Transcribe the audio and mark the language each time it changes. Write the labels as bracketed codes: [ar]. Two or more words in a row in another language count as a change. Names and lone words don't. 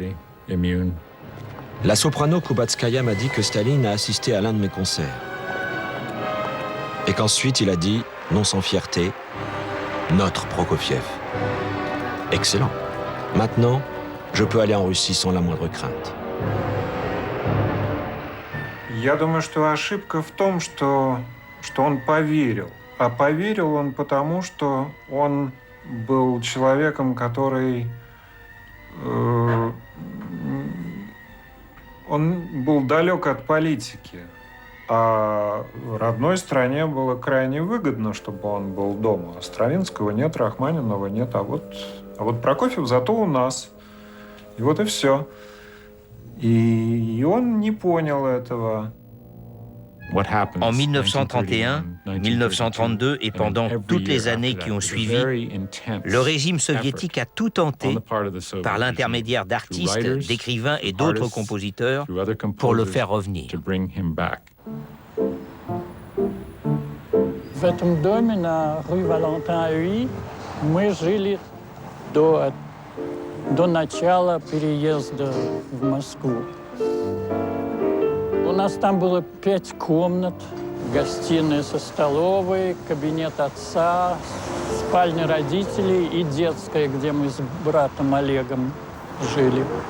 [fr] La soprano Kubatskaya m'a dit que Staline a assisté à l'un de mes concerts. Et qu'ensuite il a dit, non sans fierté, « Notre Prokofiev ». Excellent. Maintenant, je peux aller en Russie sans la moindre crainte. [ru] Я думаю, что ошибка в том, что он поверил. А поверил он потому, что он был человеком, который... он был далек от политики. А родной стране было крайне выгодно, чтобы он был дома. Стравинского нет, Рахманинова нет, а вот Прокофьев зато у нас. И вот и все. И он не понял этого. [fr] En 1931, 1932 et pendant toutes les années qui ont suivi, le régime soviétique a tout tenté, par l'intermédiaire d'artistes, d'écrivains et d'autres compositeurs, pour le faire revenir. [ru] В этом доме на Rue Valentin-Huy мы жили до начала переезда в Москву. У нас там было 5 комнат, гостиная со столовой, кабинет отца, спальня родителей и детская, где мы с братом Олегом жили.